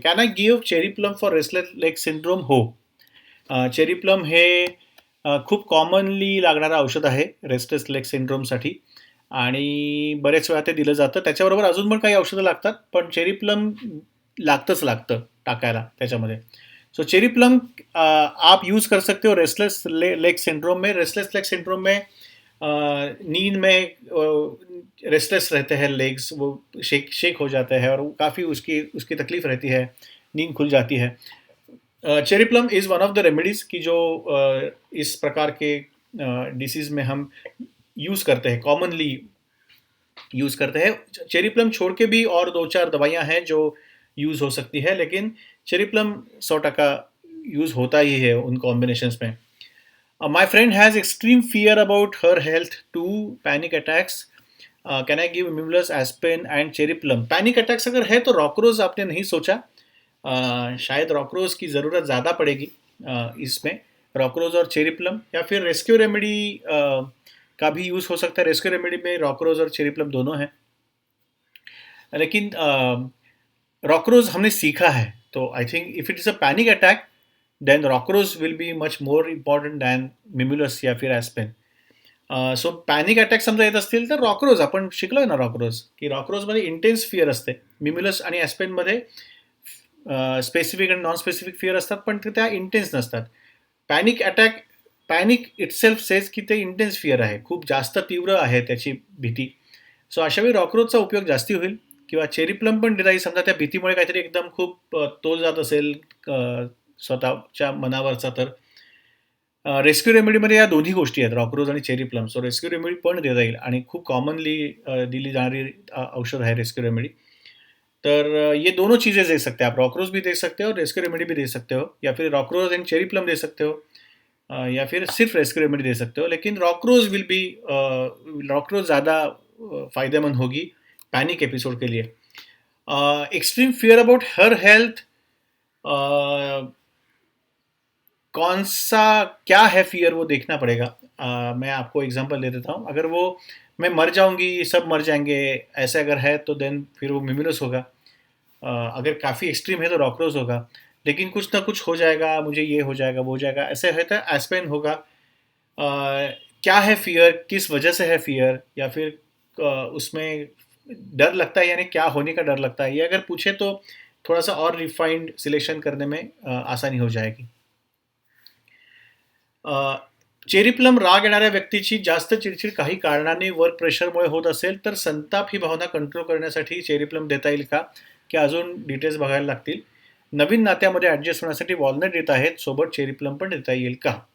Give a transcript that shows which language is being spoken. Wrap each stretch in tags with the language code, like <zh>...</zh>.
<en>Can I give cherry plum for restless leg syndrome?</en> <mr>हो. Cherry plum हे खूप commonly लागणारं औषध आहे रेस्टलेस लेग सिंड्रोमसाठी, आणि बरेच वेळा ते दिलं जातं. त्याच्याबरोबर अजून पण काही औषधं लागतात, पण चेरी प्लम लागतंच लागतं टाकायला त्याच्यामध्ये.</mr> <hi>सो चेरी प्लम आप यूज़ कर सकते हो रेस्टलेस लेग सिंड्रोम में. रेस्टलेस लेग सिंड्रोम में नींद में रेस्टलेस रहते हैं लेग्स, वो शेक शेक हो जाते हैं, और काफ़ी उसकी उसकी तकलीफ रहती है, नींद खुल जाती है.</hi> <en>cherry plum is one of the remedies</en> <hi>की जो इस प्रकार के डिसीज़ में हम यूज़ करते हैं, कॉमनली यूज़ करते हैं. चेरी प्लम छोड़ के भी और 2-4 दवाइयाँ हैं जो यूज़ हो सकती है, लेकिन चेरी प्लम 100% यूज़ होता ही है उन कॉम्बिनेशंस में.</hi> <en>My friend has extreme fear about her health, 2 panic attacks. Can I give Mimulus, Aspen and Cherry Plum?</en> <hi>Panic attacks अगर है तो रॉकरोज आपने नहीं सोचा. शायद रॉकरोज की ज़रूरत ज़्यादा पड़ेगी इसमें. रॉकरोज और चेरी प्लम, या फिर रेस्क्यू रेमेडी का भी यूज़ हो सकता है. रेस्क्यू रेमेडी में रॉकरोज और चेरी प्लम दोनों हैं, लेकिन रॉकरोज हमने सीखा है, तो</hi> <en>I think if it is a panic attack, then rockrose will be much more important than mimulus</en> <hi>या फिर ॲस्पेन.</hi> <mr>सो पॅनिक अटॅक समजा येत असतील तर रॉकरोज आपण शिकलोय ना, रॉकरोज की रॉकरोजमध्ये इंटेन्स फिअर असते. मिम्युलस आणि ॲस्पेनमध्ये स्पेसिफिक आणि नॉन स्पेसिफिक फिअर असतात, पण ते त्या इंटेन्स नसतात. Panic attack,</mr> <en>panic itself says</en> <mr>की ते इंटेन्स फिअर आहे, खूप जास्त तीव्र आहे त्याची भीती. सो अशावेळी रॉकरोजचा उपयोग जास्ती होईल, किंवा चेरी प्लम पण देता येईल समजा त्या भीतीमुळे काहीतरी एकदम खूप तोल जात असेल स्वतःच्या मनावरचा. तर रेस्क्यू रेमेडीमध्ये या दोन्ही गोष्टी आहेत, रॉकरोज आणि cherry plum. So rescue remedy पण देता येईल, आणि खूप कॉमनली दिली जाणारी औषध है रेस्क्यू रेमेडी.</mr> <hi>तर ये दोनों चीज़ें दे सकते हैं आप, रॉकरोज भी दे सकते हो और रेस्क्यू रेमेडी भी दे सकते हो, या फिर रॉकरोज एंड चेरी प्लम दे सकते हो, या फिर सिर्फ रेस्क्यू रेमेडी दे सकते हो. लेकिन</hi> <en>rockrose will be,</en> <hi>रॉकरोज ज़्यादा फ़ायदेमंद होगी पैनिक एपिसोड के लिए.</hi> <en>extreme fear about her health,</en> <hi>कौन सा क्या है फियर वो देखना पड़ेगा. मैं आपको एग्जांपल दे देता हूँ. अगर वो मैं मर जाऊंगी, सब मर जाएंगे, ऐसे अगर है तो देन फिर वो मिम्युलस होगा. अगर काफ़ी एक्सट्रीम है तो रॉकरोज होगा. लेकिन कुछ ना कुछ हो जाएगा, मुझे ये हो जाएगा, वो हो जाएगा, ऐसे है तो एस्पेन होगा. क्या है फियर, किस वजह से है फियर, या फिर उसमें डर लगता है, यानी क्या होने का डर लगता है, ये अगर पूछे तो थोड़ा सा और रिफाइंड सिलेक्शन करने में आसानी हो जाएगी.</hi> <mr>चेरी प्लम राग येणाऱ्या व्यक्तीची जास्त चिडचिड काही कारणाने वर्क प्रेशरमुळे होत असेल तर संताप ही भावना कंट्रोल करण्यासाठी चेरी प्लम देता येईल का, की अजून डिटेल्स बघायला लागतील. नवीन नात्यामध्ये ॲडजस्ट होण्यासाठी वॉलनट देत आहेत, सोबत चेरी प्लम पण देता येईल का.</mr>